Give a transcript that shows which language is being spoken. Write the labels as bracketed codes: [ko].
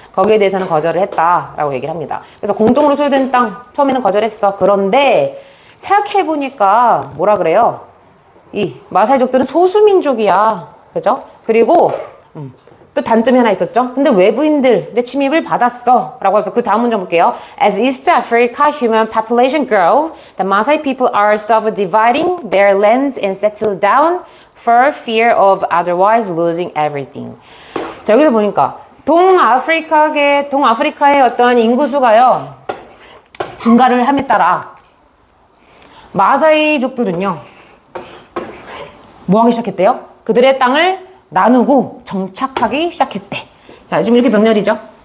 [ko] 거기에 대해서는 거절을 했다라고 얘기를 합니다. 그래서 공동으로 소유된 땅 처음에는 거절했어. 그런데 생각해보니까 뭐라 그래요? 이 마사이족들은 소수민족이야. 그죠? 그리고 또 단점이 하나 있었죠. 근데 외부인들의 침입을 받았어 라고 해서 그 다음 문장 볼게요. [en] As East Africa human population grow, the Maasai people are subdividing their lands and settle down for fear of otherwise losing everything. [ko] 자, 여기서 보니까 동아프리카의 어떤 인구수가요 증가를 함에 따라 마사이족들은요 뭐 하기 시작했대요? 그들의 땅을 나누고 정착하기 시작했대. 자, 지금 이렇게 병렬이죠.